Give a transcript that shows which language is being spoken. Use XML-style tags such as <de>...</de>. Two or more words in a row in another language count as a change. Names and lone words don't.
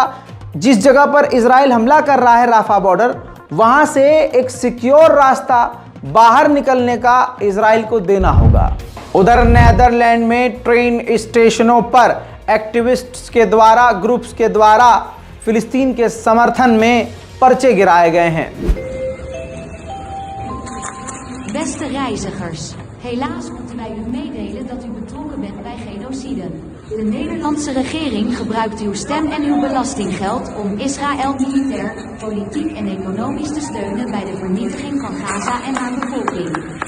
<hi>जिस जगह पर इजराइल हमला कर रहा है, राफा बॉर्डर, वहां से एक सिक्योर रास्ता बाहर निकलने का इजराइल को देना होगा। उधर नेदरलैंड में ट्रेन स्टेशनों पर एक्टिविस्ट्स के द्वारा, ग्रुप्स के द्वारा फिलिस्तीन के समर्थन में पर्चे गिराए गए हैं।</hi> <nl>Beste reizigers, helaas moeten wij u meedelen dat u betrokken bent bij genocide. De Nederlandse regering gebruikt uw stem en uw belastinggeld om Israël militair, politiek en economisch te steunen bij de vernietiging van Gaza en haar bevolking.</nl>